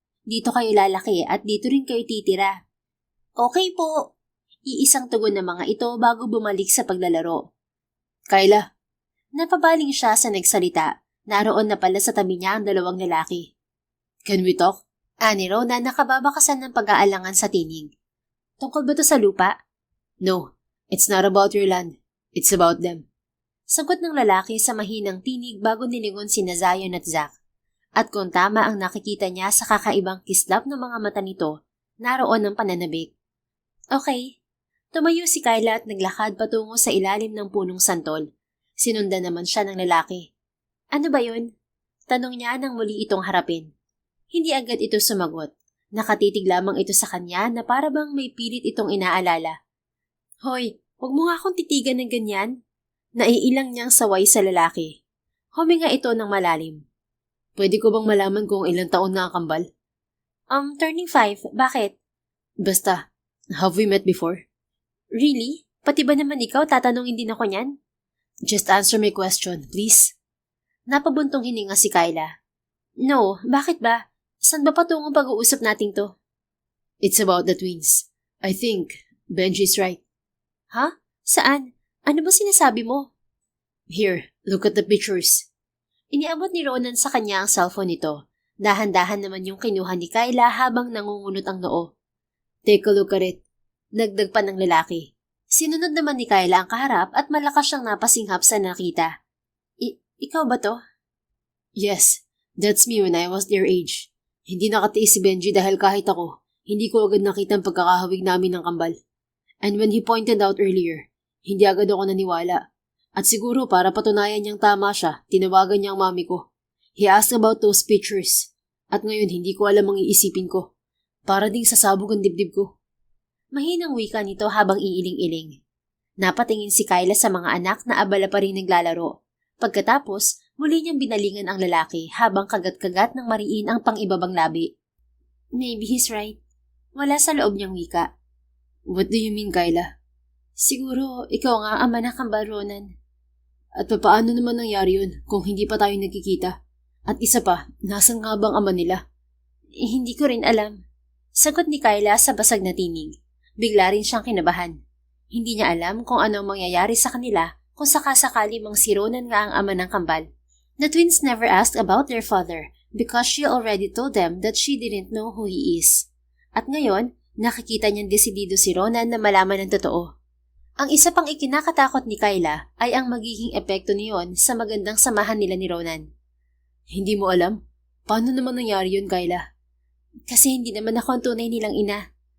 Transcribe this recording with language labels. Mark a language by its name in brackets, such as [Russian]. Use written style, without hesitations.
[Filipino] Dito kayo lalaki at dito rin kayo titira. Okay po. Iisang tugon ng mga ito bago bumalik sa paglalaro. Kayla. Napabaling siya sa nagsalita. Naroon na pala sa tabi niya ang dalawang lalaki. [English] Can we talk? [Filipino] Ani Rona nakababakasan ng pag-aalangan sa tinig. Tungkol ba to sa lupa? [English] No, it's not about your land. It's about them. [Filipino] Sagot ng lalaki sa mahinang tinig bago nilingon sina Zion at Zack. At kung tama ang nakikita niya sa kakaibang kislap ng mga mata nito, naroon ang pananabik. Okay. Tumayo si Kayla at naglakad patungo sa ilalim ng punong santol. Sinundan naman siya ng lalaki. Ano ba yun? Tanong niya nang muli itong harapin. Hindi agad ito sumagot. Nakatitig lamang ito sa kanya na para bang may pilit itong inaalala. Hoy, huwag mo nga akong titigan ng ganyan. Naiilang niyang saway sa lalaki. Huminga ito ng malalim. Pwede ko bang malaman kung ilang taon na ang kambal? [English] Turning 5. [Filipino] Bakit? Basta, [English] have we met before? Really? [Filipino] Pati ba naman ikaw tatanungin din ako niyan? [English] Just answer my question, please. [Filipino] Napabuntong hininga si Kayla. No, bakit ba? Saan ba patungong pag-uusap natin to? [English] It's about the twins. I think Benji's right. [Filipino] Ha? Saan? Ano ba sinasabi mo? [English] Here, look at the pictures. [Filipino] Iniabot ni Ronan sa kanya ang cellphone nito. Dahan-dahan naman yung kinuha ni Kayla habang nangungunot ang noo. [English] Take a look at it. [Filipino] Dagdag pa ng lalaki. Sinunod naman ni Kayla ang kaharap at malakas siyang napasinghap sa nakita. Ikaw ba to? [English] Yes, that's me when I was their age. [Filipino] Hindi nakatiis si Benji dahil kahit ako, hindi ko agad nakita ang pagkakahawig namin ng kambal. [English] And when he pointed out earlier, [Filipino] hindi agad ako naniwala. At siguro para patunayan niyang tama siya, tinawagan niya ang mami ko. [English] He asked about those pictures. [Filipino] At ngayon hindi ko alam ang iisipin ko. Para ding sasabog ang dibdib ko. Mahinang wika nito habang iiling-iling. Napatingin si Kayla sa mga anak na abala pa rin naglalaro. Pagkatapos, muli niyang binalingan ang lalaki habang kagat-kagat ng mariin ang pang-ibabang labi. [English] Maybe he's right. [Filipino] Wala sa loob niyang wika. [English] What do you mean, Kayla? [Filipino] Siguro, ikaw nga ama na kambal, Ronan. At paano naman nangyari yun kung hindi pa tayo nagkikita? At isa pa, nasan nga bang ama nila? Hindi ko rin alam. Sagot ni Kayla sa basag na tinig. Bigla rin siyang kinabahan. Hindi niya alam kung anong mangyayari sa kanila kung sakasakali mang si Ronan nga ang ama ng kambal. [English] The twins never asked about their father because she already told them that she didn't know who he is. [Filipino] At ngayon, nakikita niyang desidido si Ronan na malaman ng totoo. Ang isa pang ikinakatakot ni Kayla ay ang magiging epekto niyon sa magandang samahan nila ni Ronan. Hindi mo alam? Paano naman nangyari yun, Kayla? Kasi hindi naman ako ang tunay nilang ina.